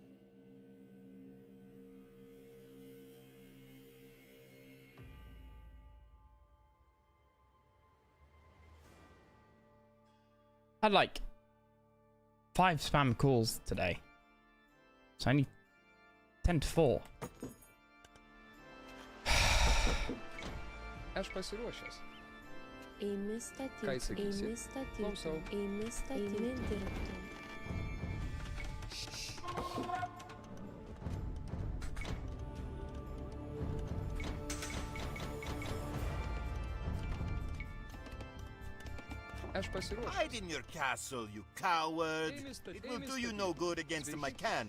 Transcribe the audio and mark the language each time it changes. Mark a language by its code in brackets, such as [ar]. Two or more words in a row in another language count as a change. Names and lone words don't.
[en] Had like 5 spam calls today. It's only 10 to 4. [lt] Aš pasiruošęs. Eimi statyti. Ką įsakysi? Eimi statyti. Klausau. Eimi statyti. Eimi dirbti. Aš pasiruošęs. [en] Hide in your castle, you coward! [lt] Ėmė sta- [en] It will [lt] ėmė [en] do you [lt] statyti. [en] no good against my cannons.